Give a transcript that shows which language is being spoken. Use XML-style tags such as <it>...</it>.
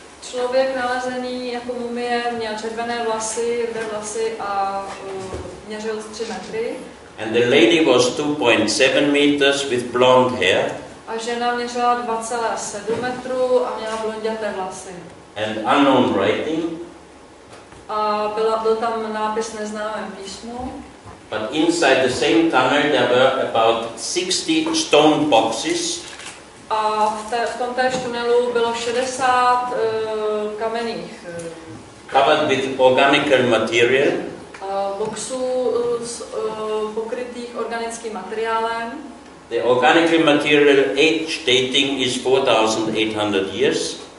<cs>Člověk nalezený jako mumie měl červené vlasy, rudé vlasy a měřil 3 metry.</cs> <en>And the lady was 2.7 meters with blonde hair.</en> <cs>A žena měřila 2,7 metru a měla blonděté vlasy.</cs> <en>And unknown writing.</en> <cs>A byl tam nápis neznámém písmu.</cs> <en>But inside the same tunnel there were about 60 stone boxes.</en> <cs>A v tom též tunelu bylo 60 kamenných</cs> <en>covered with organical material.</en> <cs>Boxů pokrytých organickým materiálem.</cs> <en>The organic material age dating is 4,800 years.</en>